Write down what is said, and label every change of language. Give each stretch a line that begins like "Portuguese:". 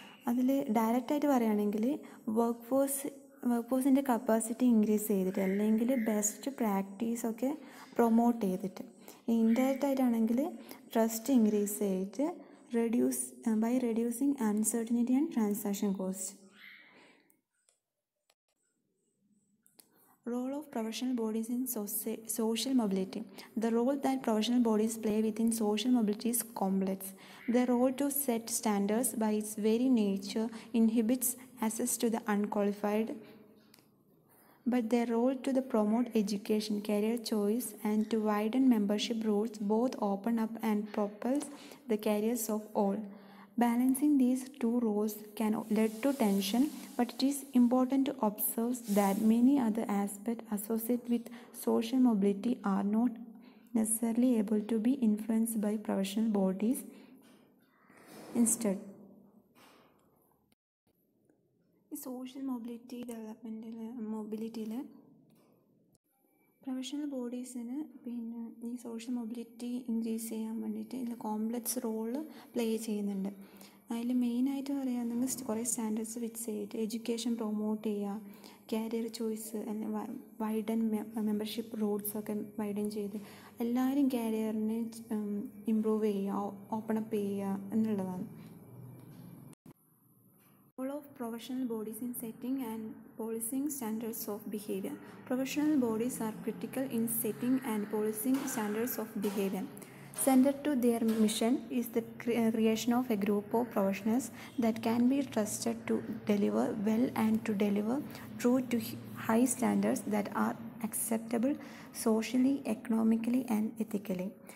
Malayalam: അതിൽ ഡയറക്റ്റായിട്ട് പറയുകയാണെങ്കിൽ വർക്ക് ഫോഴ്സിൻ്റെ കപ്പാസിറ്റി ഇൻക്രീസ് ചെയ്തിട്ട് അല്ലെങ്കിൽ ബെസ്റ്റ് പ്രാക്ടീസൊക്കെ പ്രൊമോട്ട് ചെയ്തിട്ട്, ഇൻഡയറക്റ്റ് ആയിട്ടാണെങ്കിൽ ട്രസ്റ്റ് ഇൻക്രീസ് ചെയ്തിട്ട് by reducing uncertainty and transaction cost.
English: Role of professional bodies in social mobility. The role that professional bodies play within social mobility is complex. Their role to set standards by its very nature inhibits access to the unqualified, but their role to promote education, career choice, and to widen membership routes both open up and propels the careers of all. Balancing these two roles can lead to tension, but it is important to observe that many other aspects associated with social mobility are not necessarily able to be influenced by professional bodies. Instead, social mobility mobility
Malayalam: professional ബോഡീസിന് ഈ social mobility increase ചെയ്യാൻ വേണ്ടിയിട്ട് ഇതിൽ complex role play ചെയ്യുന്നുണ്ട്. അതിൽ മെയിനായിട്ട് പറയുകയാണെങ്കിൽ കുറേ standards fix ചെയ്തിട്ട് എഡ്യൂക്കേഷൻ പ്രൊമോട്ട് ചെയ്യുക, carrier choice, widen membership റോഡ്സൊക്കെ widen ചെയ്ത് എല്ലാവരും കാരിയറിനെ ഇമ്പ്രൂവ് ചെയ്യുക, ഓപ്പൺ അപ്പ് ചെയ്യുക എന്നുള്ളതാണ്.
English: Role of professional bodies in setting and policing standards of behavior. Professional bodies are critical in setting and policing standards of behavior. Central to their mission is the creation of a group of professionals that can be trusted to deliver well and to deliver true to high standards that are acceptable socially, economically, and ethically.